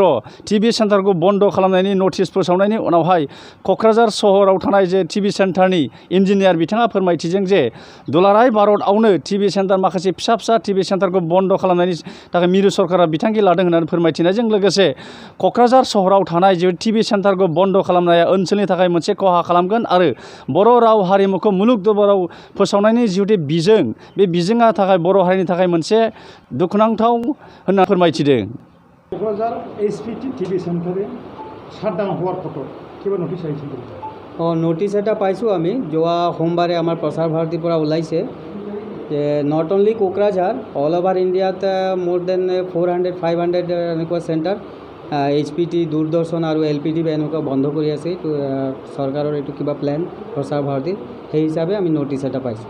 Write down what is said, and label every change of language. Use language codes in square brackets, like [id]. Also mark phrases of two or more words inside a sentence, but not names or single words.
[en] TV centre [brx] बन्द खालामनायनि नटिस फोसावनायनि उनावहाय क'क्राझार सहराव थानाय जे [en] TV centre engineer [brx] बिथाङा फोरमायथिदों जे दुलाराय भारतआवनो [en] TV centre [brx] माखासे फिसा फिसा [en] TV centre [brx] बन्द खालामनायनि थाखाय मिरु सरकारा बिथांखि लादों होननानै फोरमायथिनायजों लोगोसे क'क्राझार सहराव थानाय जे [en] TV centre [brx] बन्द खालामनाया ओनसोलनि थाखाय मोनसे खहा खालामगोन आरो बर' राव हारिमुखौ मुलुग दरबाराव फोसावनायनि जिहेतु बिजों बे बिजोङा थाखाय बर' हारिनि थाखाय मोनसे दुखुनांथाव होनना फोरमायथिदों [as] क'क्राझार एचपिटि [en] TV centre shutdown [as] হওয়ার ফটো কিবা নোটিছ আহিছিল নোটিছ এটা পাইছোঁ আমি যোৱা সোমবাৰে আমাৰ প্ৰচাৰ ভাৰতীৰ পৰা ওলাইছে যে [en] not only [as] কোকৰাঝাৰ [en] all over India more than [as] 400-500 এনেকুৱা চেণ্টাৰ এইচপিটি দূৰদৰ্শন আৰু এলপিটি এনেকুৱা বন্ধ কৰি আছে এইটো চৰকাৰৰ এইটো কিবা প্লেন প্ৰচাৰ ভাৰতীৰ সেই হিচাপে আমি নোটিছ এটা পাইছোঁ